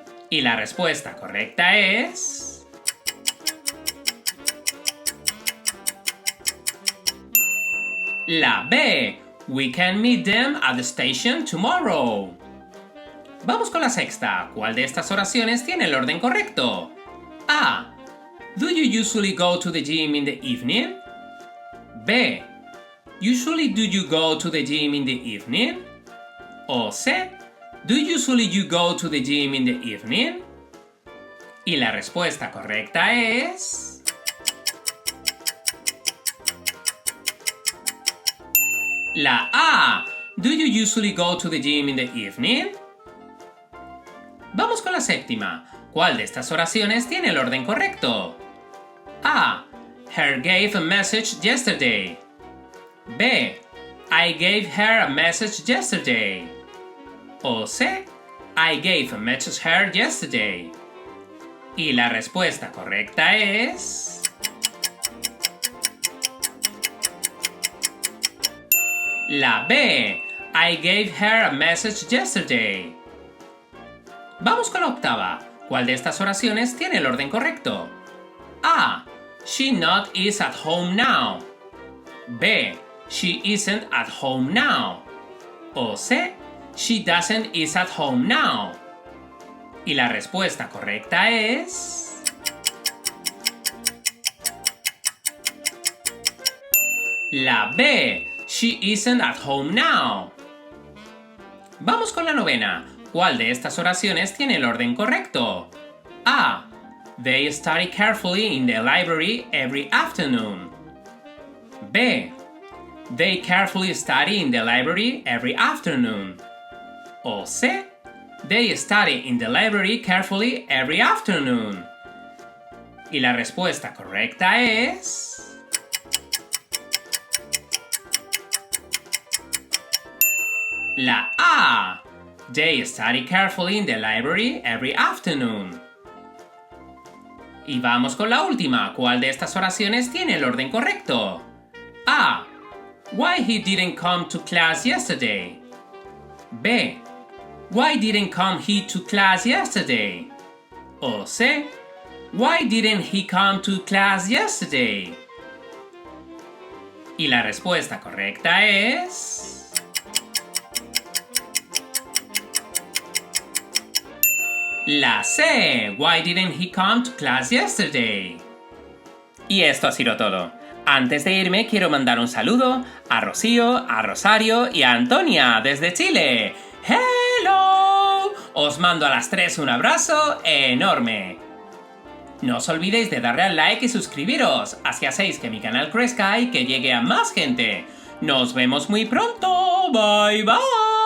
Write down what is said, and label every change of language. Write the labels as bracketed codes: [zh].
[es] Y la respuesta correcta es... la B. [en] We can meet them at the station tomorrow. [es] Vamos con la sexta. ¿Cuál de estas oraciones tiene el orden correcto? A. [en] Do you usually go to the gym in the evening? B. Usually do you go to the gym in the evening? O C. Do usually you go to the gym in the evening? [es] Y la respuesta correcta es... la A. [en] Do you usually go to the gym in the evening? [es] Vamos con la séptima. ¿Cuál de estas oraciones tiene el orden correcto? A. [en] Her gave a message yesterday. B. I gave her a message yesterday. O C. I gave a message her yesterday. [es] Y la respuesta correcta es... la B. [en] I gave her a message yesterday. [es] Vamos con la octava. ¿Cuál de estas oraciones tiene el orden correcto? [en] A. She not is at home now. B. She isn't at home now. O C. She doesn't is at home now. [es] Y la respuesta correcta es... la B. [en] She isn't at home now. [es] Vamos con la novena. ¿Cuál de estas oraciones tiene el orden correcto? A. [en] They study carefully in the library every afternoon. B. They carefully study in the library every afternoon. O C. They study in the library carefully every afternoon. [es] Y la respuesta correcta es... la A. [en] They study carefully in the library every afternoon. [es] Y vamos con la última. ¿Cuál de estas oraciones tiene el orden correcto? A. [en] Why he didn't come to class yesterday. B. Why didn't come he to class yesterday? O C. Why didn't he come to class yesterday? [es] Y la respuesta correcta es... la C. [en] Why didn't he come to class yesterday? [es] Y esto ha sido todo. Antes de irme quiero mandar un saludo a Rocío, a Rosario y a Antonia desde Chile. [en] ¡Hello! [es] Os mando a las tres un abrazo enorme. No os olvidéis de darle al like y suscribiros, así hacéis que mi canal crezca y que llegue a más gente. Nos vemos muy pronto. [en] Bye bye.